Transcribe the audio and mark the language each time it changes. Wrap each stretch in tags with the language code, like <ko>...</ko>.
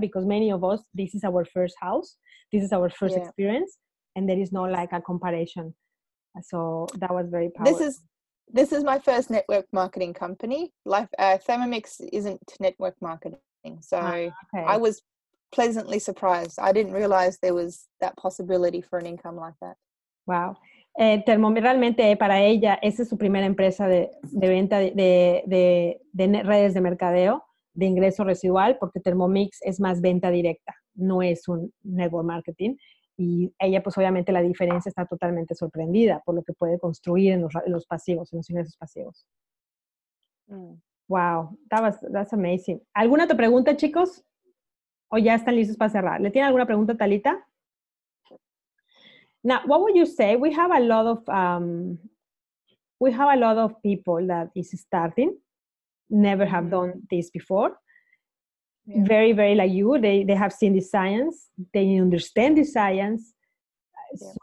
<en>Because many of us, this is our first house, this is our first experience, and there is no like a comparison. So that was very powerful. This is my first network marketing company. Thermomix isn't network marketing, so I was pleasantly surprised. I didn't realize there was that possibility for an income like that. Wow.</en> <es>Realmente para ella, esa es su primera empresa de venta de redes de mercadeo, de ingreso residual, porque Thermomix es más venta directa, no es un network marketing. Y ella, pues obviamente la diferencia, está totalmente sorprendida por lo que puede construir en los pasivos, en los ingresos pasivos.</es> <en>Wow, that's amazing.</en> <es>¿Alguna otra pregunta, chicos? ¿O ya están listos para cerrar? ¿Le tiene alguna pregunta, Talita?</es> <en>Now, what would you say? We have a lot of people that is starting, never have done this before. Yeah. Very, very like you. They have seen the science. They understand the science. Yeah.</en>